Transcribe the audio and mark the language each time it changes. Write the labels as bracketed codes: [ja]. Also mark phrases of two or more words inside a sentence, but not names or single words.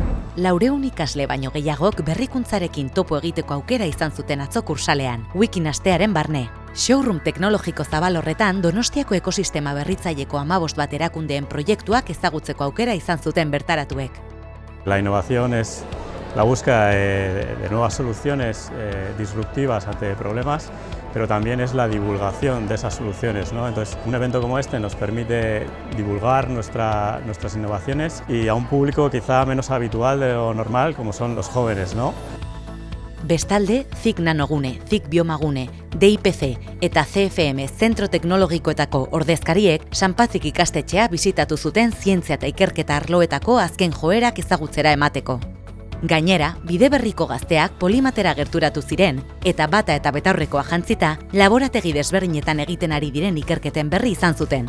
[eu] 400 ikasle baino gehiagok berrikuntzarekin topo egiteko aukera izan zuten atzo kursalean, Wikin astearen barne. Showroom teknologiko zabal horretan Donostiako ekosistema berritzaileko 15 bat erakundeen proiektuak ezagutzeko aukera izan zuten bertaratuek. [es] La innovación es la búsqueda de nuevas soluciones disruptivas ante problemas, pero también es la divulgación de esas soluciones, ¿no? Entonces, un evento como este nos permite divulgar nuestras innovaciones y a un público quizá menos habitual de lo normal, como son los jóvenes, ¿no? [eu] Bestalde, CIC Nanogune, CIC Biomagune, DIPC eta CFM Zentro Teknologikoetako ordezkariek Sanpazik ikastetxea bisitatu zuten zientzia eta ikerketa arloetako azken joerak ezagutzera emateko. Gainera, Bideberriko gazteak polimatera gerturatu ziren eta bata eta betaurrekoa jantzita laborategi desberdinetan egiten ari diren ikerketen berri izan zuten.